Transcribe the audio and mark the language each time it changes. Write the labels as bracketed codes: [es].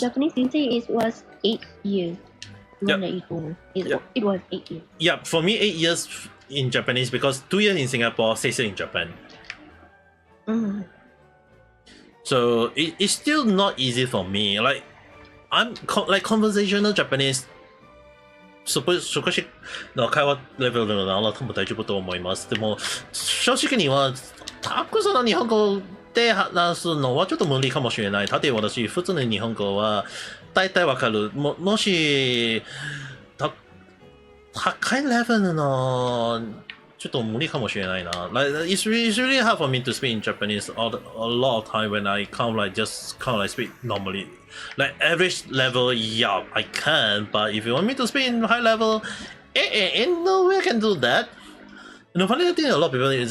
[en] For Japanese, you say it was 8 years. Yep. It was 8 years. Yeah, for me 8 years in Japanese, because 2 years in Singapore, 6 years in Japan. Mm. So it's still not easy for me. Like I'm like conversational Japanese。 [ja] 少しの会話レベルのなら多分大丈夫と思います。でも正直にはたくさんの日本語で話すのはちょっと無理かもしれない。例えば私普通の日本語は大体わかる。もし高いレベルのちょっと無理かもしれないな。 [en] Like it's really hard for me to speak in Japanese a lot of time when I kind of like just kind of like speak normally. Like average level, yeah, I can. But if you want me to speak in high level, no way I can do that. And the funny thing, a lot of people is